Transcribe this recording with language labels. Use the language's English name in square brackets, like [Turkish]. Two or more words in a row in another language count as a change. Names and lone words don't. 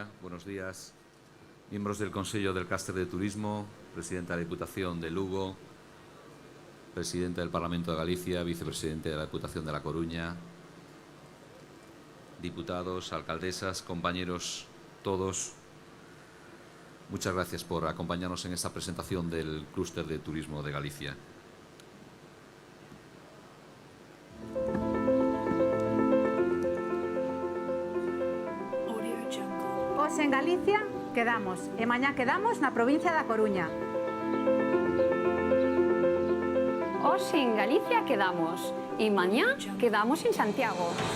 [Spanish] Buenos días, miembros del Consejo del Cáster de Turismo, presidenta de la Diputación de Lugo, presidente del Parlamento de Galicia, vicepresidente de la Diputación de La Coruña, diputados, alcaldesas, compañeros, todos. Muchas gracias por acompañarnos en esta presentación del Clúster de Turismo de Galicia. [Galician] Hoxe en Galicia quedamos e mañá quedamos na provincia da Coruña. Hoxe en Galicia quedamos e mañá quedamos en Santiago.